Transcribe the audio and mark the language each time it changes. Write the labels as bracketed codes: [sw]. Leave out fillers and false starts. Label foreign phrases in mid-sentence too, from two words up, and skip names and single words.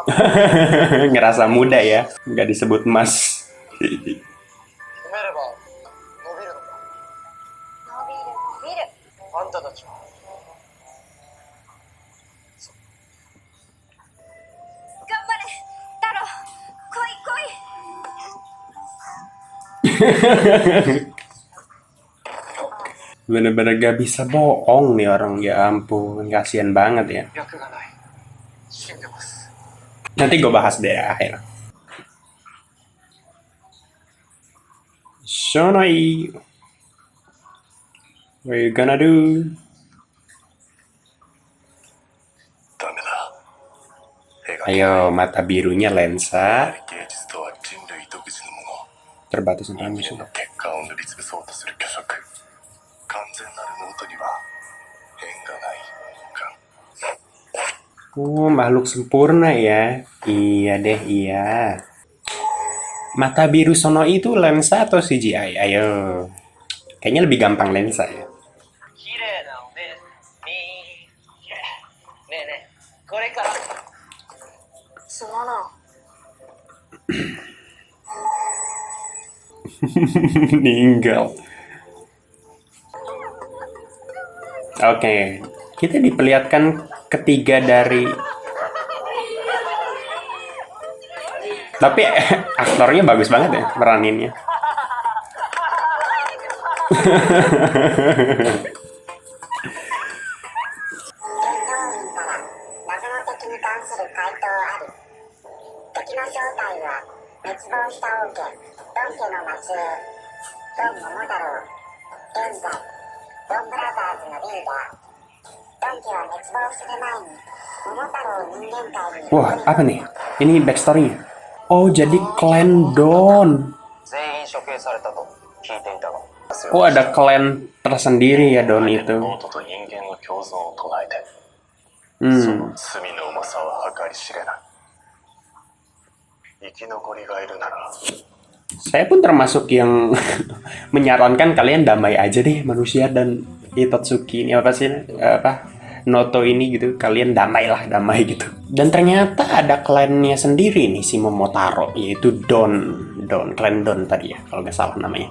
[id] Ngerasa muda ya, nggak disebut mas. [ja] 褒めれば伸びるのか。伸びる伸びるあんたたちは。頑張れ太郎来い来い [id] Bener-bener gak bisa bohong nih orang, ya ampun, kasihan banget ya. [ja] 脈がない。死んでます。 [id] Nanti gue bahas deh akhir. Shonai, [en] what you gonna do? [ja] ダメだ。描け [id] Ayo, mata birunya lensa [ja] ない芸術とは人類独自のもの。 [id] terbatas [ja] 人 [id] informasi. [ja] 間の欠陥を塗りつぶそうとする虚飾。完全なるノートには変がないか。 [id] Oh, makhluk sempurna ya. Iya deh, iya. Mata biru Sonoi itu lensa atau CGI? Ayo. Kayaknya lebih gampang lensa ya. [ja] 綺麗なおねみー。ねえねえ、これから。すまな [id] Meninggal. Oke, kita diperlihatkan ketiga dari. Tapi aktornya bagus banget ya meraninnya. [ja] 謎の敵に関する回答あり。敵の正体は滅亡した王家、ドン家の末裔、ドン桃太郎。現在、ドンブラザーズのリーダー。ドン家は滅亡する前に、桃太郎人間界に [id] Wah, apa nih? Ini [en] backstory-nya. [id] Oh, jadi klan Don. [ja] 全員処刑されたと聞いていたが。 [id] Oh, ada klan tersendiri ya Don [ja] ノ [id] itu. [ja] ートと人間の共存を唱えて、そ Hmm. の罪の重さは計り知れない。生き残りがいるなら [id] Saya pun termasuk yang menyarankan kalian damai aja deh manusia dan Itotsuki ini apa sih apa Noto ini gitu, kalian damai gitu. Dan ternyata ada klannya sendiri nih si Momotaro, yaitu klan Don tadi ya, kalau nggak salah namanya.